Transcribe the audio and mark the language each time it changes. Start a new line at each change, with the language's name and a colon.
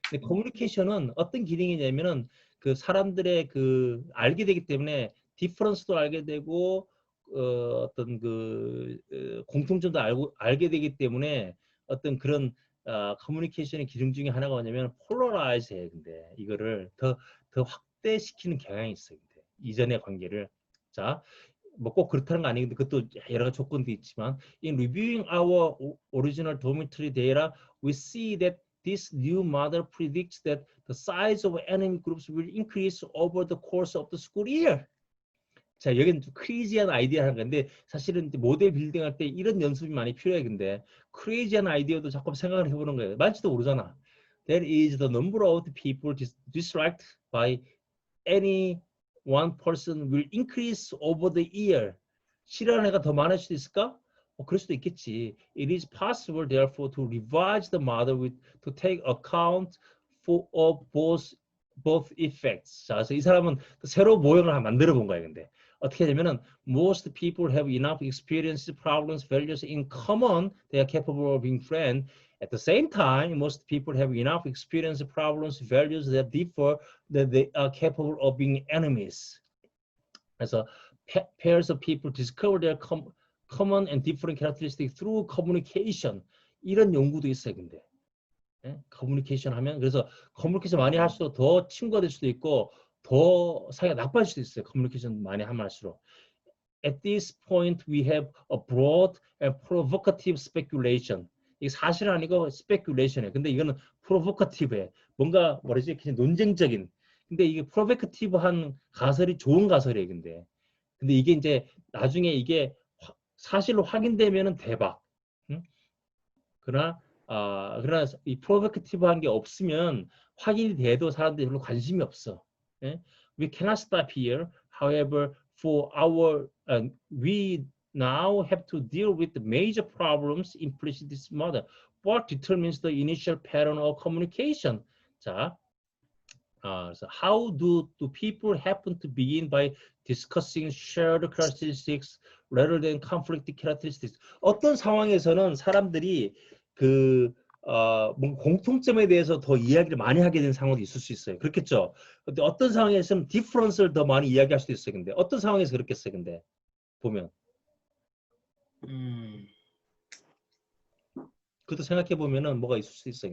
Korean: 근데 커뮤니케이션은 어떤 기능이냐면은 그 사람들의 그 알게 되기 때문에 디퍼런스도 알게 되고 어떤 그 공통점도 알게 되기 때문에 어떤 그런 커뮤니케이션의 기능 중에 하나가 뭐냐면 폴러라이즈 해. 근데 이거를 더 확대시키는 경향이 있어요. 근데 이전의 관계를. 자, 뭐 꼭 그렇다는 거 아니는데 그것도 여러 가지 조건도 있지만
English: in reviewing our original dormitory data, we see that this new model predicts that the size of enemy groups will increase over the course of the school year.
Korean: 자, 여기는 좀 크레이지한 아이디어 하는 건데 사실은 모델 빌딩 할 때 이런 연습이 많이 필요해. 근데 크레이지한 아이디어도 자꾸 생각을 해보는 거예요. 맞지도 모르잖아.
English: That is the number of the people disliked by any one person will increase over the year.
Korean: 싫어하는 애가 더 많을 수도 있을까? 그럴 수도 있겠지.
English: It is possible, therefore, to revise the model to take account of both effects.
Korean: 자, 그래서 이 사람은 새로 모형을 만들어 본 거야. 근데 어떻게 하냐면은
English: most people have enough experience, problems, values in common. They are capable of being friends. At the same time, most people have enough experience, problems, values that differ, that they are capable of being enemies. 그래서 pairs of people discover their common and different characteristics through communication.
Korean: 이런 연구도 있어요, 근데. 예? 커뮤니케이션 하면 그래서 커뮤니케이션 많이 할수록 더 친구가 될 수도 있고 더 사이가 나빠질 수도 있어요. 커뮤니케이션 많이 하면 할수록.
English: At this point, we have a broad and provocative speculation.
Korean: 이게 사실은 아니고 speculation이에요. 근데 이거는 provocative해. 뭔가 뭐라지? 그냥 논쟁적인. 근데 이게 provocative한 가설이 좋은 가설이에요. 근데 이게 이제 나중에 이게 사실로 확인되면은 대박. 응? 그러나 이 provocative한 게 없으면 확인이 돼도 사람들이 별로 관심이 없어.
English: 예? We cannot stop here. However, for our we now have to deal with the major problems implicit in this model. What determines the initial pattern of communication? 자, so how do people happen to begin by discussing shared characteristics rather than conflicting characteristics?
Korean: 어떤 상황에서는 사람들이 뭔가 공통점에 대해서 더 이야기를 많이 하게 되는 상황도 있을 수 있어요. 그렇겠죠? 근데 어떤 상황에서는 디퍼런스를 더 많이 이야기할 수도 있어요. 근데 어떤 상황에서 그렇겠어요? 근데 보면 그것도 생각해 보면은 뭐가 있을 수 있어요.